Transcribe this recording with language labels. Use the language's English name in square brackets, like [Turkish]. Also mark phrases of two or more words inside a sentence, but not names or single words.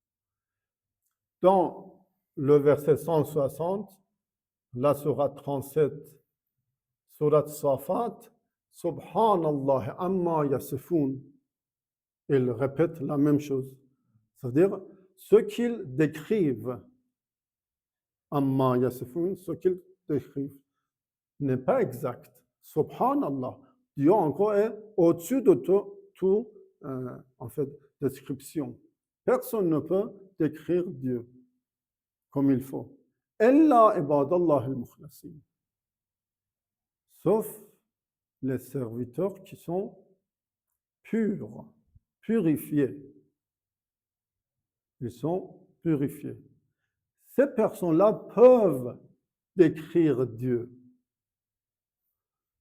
[French] Dans le verset 160, la sourate 37, sourate Safat, [Arabic] سبحان الله عما يصفون. [French] Il répète la même chose. C'est-à-dire, ce qu'ils décrivent, [Arabic] عما يصفون, [French] ce qu'ils décrivent, n'est pas exact. Subhanallah. Dieu encore est au-dessus de tout en fait, description. Personne ne peut décrire Dieu comme il faut. [Arabic] إلا عباد الله المخلصين. [French] Sauf les serviteurs qui sont purs, purifiés. Ils sont purifiés. Ces personnes-là peuvent décrire Dieu.